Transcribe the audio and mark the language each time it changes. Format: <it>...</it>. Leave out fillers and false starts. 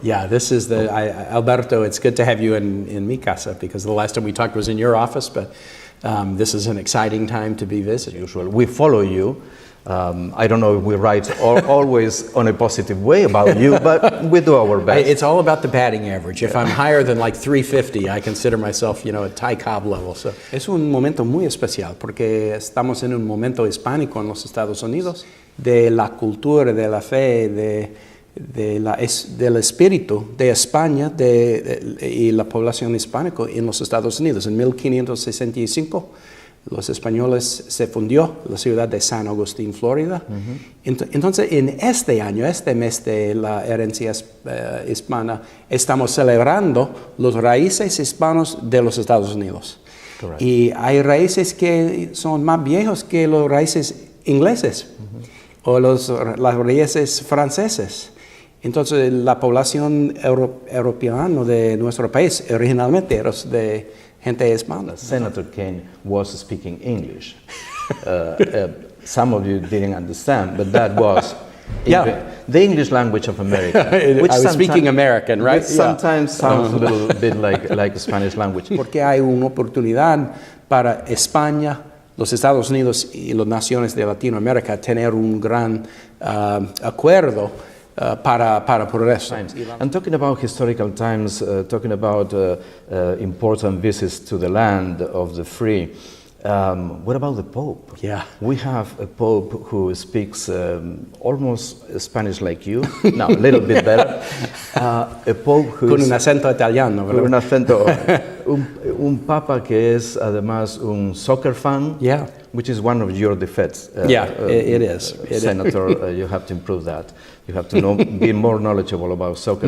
<en>Yeah, this is Alberto, it's good to have you in</en> <es>mi casa,</es> <en>because the last time we talked was in your office, but this is an exciting time to be visiting. Usual. We follow you. I don't know if we write always on a positive way about you, but we do our best. It's all about the batting average. If I'm higher than like 350, I consider myself, at Ty Cobb level.</en> <es>So, es un momento muy especial porque estamos en un momento hispánico en los Estados Unidos, de la cultura, de la fe, del espíritu de España y la población hispánica en los Estados Unidos. En 1565, los españoles se fundió la ciudad de San Agustín, Florida. Entonces, en este año, este mes de la herencia hispana, estamos celebrando los raíces hispanos de los Estados Unidos.</es> <en>Correct.</en> <es>Y hay raíces que son más viejos que los raíces ingleses o las raíces franceses. Entonces, la población europea de nuestro país originalmente era de gente hispana.</es> <en>Senator Kaine was speaking English. Some of you didn't understand, but that was the English language of America. I was speaking American, right? Which sometimes sounds a little bit like Spanish language.</en> <es>Porque hay una oportunidad para España, los Estados Unidos y las naciones de Latinoamérica tener un gran acuerdo para progreso.</es> <en>And talking about historical times, talking about important visits to the land of the free, what about the Pope? Yeah. We have a Pope who speaks almost Spanish like you, no, a little bit better. A Pope who</en> <es>con un acento italiano, ¿verdad? Con un acento, un Papa que es además un soccer fan.</es> <en>Yeah. Which is one of your defects. It is. Senator, you have to improve that. You have to be more knowledgeable about soccer.</en>